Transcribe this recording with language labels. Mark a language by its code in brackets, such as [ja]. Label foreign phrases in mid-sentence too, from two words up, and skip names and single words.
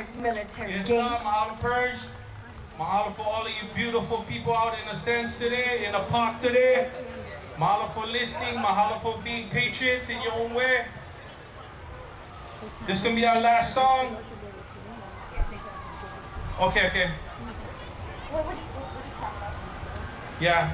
[en] Military Yes, game. mahalo Purge. Mahalo for all of you beautiful people out in the stands today, in the park today. Mahalo for listening, mahalo for being patriots in your own way. This is gonna be our last song. Okay. Yeah.